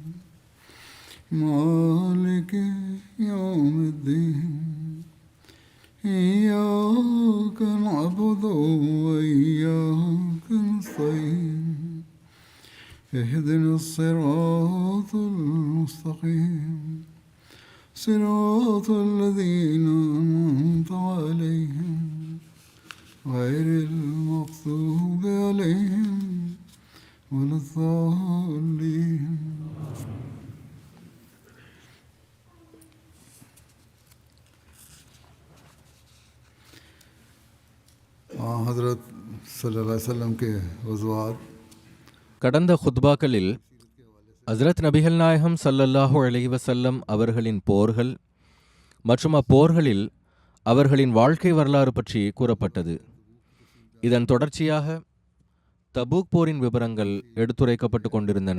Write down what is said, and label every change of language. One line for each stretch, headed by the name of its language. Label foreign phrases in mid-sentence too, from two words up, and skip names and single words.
Arabic: مالك يوم الدين إياك نعبد وإياك نستعين اهدنا الصراط المستقيم صراط الذين أنعمت عليهم غير المغضوب عليهم ولا الضالين.
Hindi: हज़रत
Arabic: صلى الله عليه وسلم
Hindi: के वज़वात
Tamil: கடந்த ஹுத்பாக்களில் ஹஸ்ரத் நபிகள் நாயகம்
Arabic: صلى الله عليه وسلم
Tamil: அவர்களின் போர்கள் மற்றும் அப்போர்களில் அவர்களின் வாழ்க்கை வரலாறு பற்றி கூறப்பட்டது. இதன் தொடர்ச்சியாக தபூக் போரின் விவரங்கள் எடுத்துரைக்கப்பட்டு கொண்டிருந்தன.